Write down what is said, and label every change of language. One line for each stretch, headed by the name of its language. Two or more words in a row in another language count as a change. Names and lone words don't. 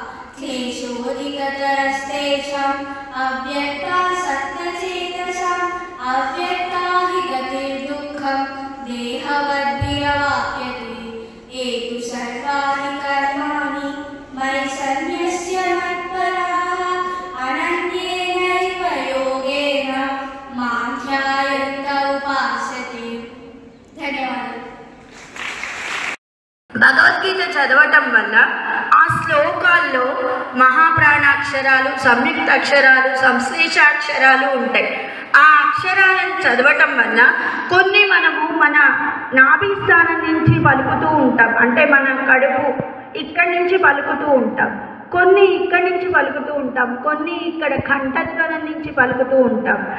Sanskrit: क्लेशोऽधिकतरस्तेषाम् अव्यक्तासक्तचेतसाम् अव्यक्ता हि गतिर्दुःखं देहवद्भिरवाप्यते. ये तु सर्वाणि कर्माणि मयि सन्न्यस्य मत्पराः अनन्येनैव योगेन मां ध्यायन्त उपासते.
Telugu: ధన్యవాదాలు. భగవద్గీత చదవటం వల్ల ఆ శ్లోకాల్లో మహాప్రాణాక్షరాలు, సంయుక్త అక్షరాలు, సంశ్లేషాక్షరాలు ఉంటాయి. ఆ అక్షరాలను చదవటం వల్ల కొన్ని మనము మన నాభి స్థానం నుంచి పలుకుతూ ఉంటాం, అంటే మన కడుపు ఇక్కడి నుంచి పలుకుతూ ఉంటాం, కొన్ని ఇక్కడి నుంచి పలుకుతూ ఉంటాం, కొన్ని ఇక్కడ కంఠధ్వనం నుంచి పలుకుతూ ఉంటాం.